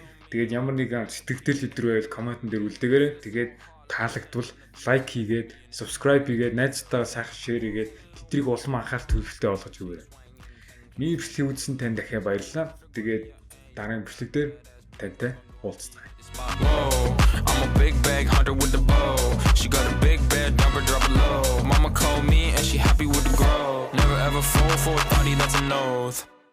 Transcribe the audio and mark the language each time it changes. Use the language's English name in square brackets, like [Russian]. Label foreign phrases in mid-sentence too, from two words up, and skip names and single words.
[Mongolian] Тэгээд ямар нэгэн сэтгэгдэл өдрөө комментэн дээр үлдээгээрэй. Тэгээд таалагдвал лайк хийгээд, subscribe хийгээд, найзтайгаа сайхан share хийгээд тэднийг улам анхаарал төлөвлөлтөй болгож өгөөрэй. Миний бичлэгийг үзсэн танд дахиад баярлалаа. Тэгээд дараагийн бичлэг дээр тантай уулзцгаая. [English] I'm a big bag hunter with the bow. She got a big bed, number drop it low. Mama called me and she happy with the grow. Never ever fall for a thotty, that's a nose.